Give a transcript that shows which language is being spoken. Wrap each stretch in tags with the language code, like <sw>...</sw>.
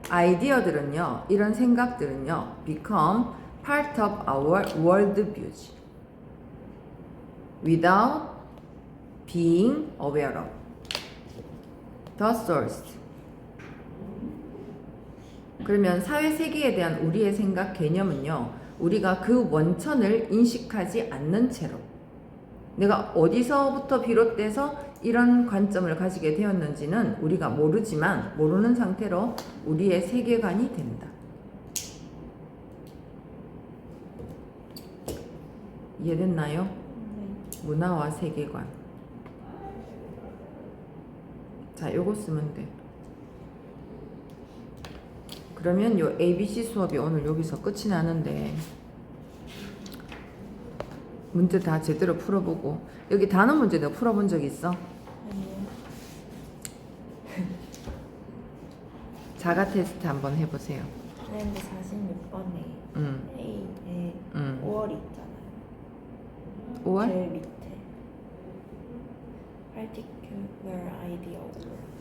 <ko>아이디어들은요, 이런 생각들은요,</ko> <en>become part of our worldviews without being aware of the source.</en> <ko>그러면 사회 세계에 대한 우리의 생각 개념은요, 우리가 그 원천을 인식하지 않는 채로 내가 어디서부터 비롯돼서 이런 관점을 가지게 되었는지는 우리가 모르지만 모르는 상태로 우리의 세계관이 된다. 이해됐나요? 네. 문화와 세계관. 자, 요거 쓰면 돼. 그러면 요 ABC 수업이 오늘 여기서 끝이 나는데 문제 다 제대로 풀어보고 여기 단어 문제 내가 풀어본 적 있어? 아니요. 자가 테스트 한번 해보세요. 트렌드 46번에 A에 5월이 있잖아요. 5월? 제일 밑에</ko> <en>particular idea over.</en>